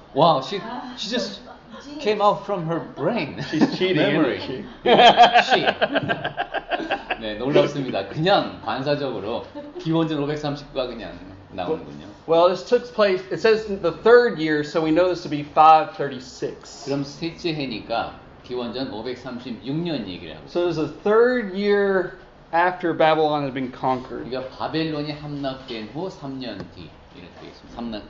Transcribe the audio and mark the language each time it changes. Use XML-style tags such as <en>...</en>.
<en>Wow, she just came out from her brain. She's cheating, memory. isn't she?</en> <ko>네, 놀랍습니다. 그냥 반사적으로 기원전 539가 그냥 나오는군요.</ko> <en>Well, this took place, it says in the third year, so we know this to be 536.</en> <ko>그럼 셋째 해니까 기원전 536년 얘기를 하고 있어요.</ko> <en>So there's a third year after Babylon had been conquered.</en> <ko>그러니까 바벨론이 함락된 후 3년 뒤 이렇게 되어 있습니다.</ko>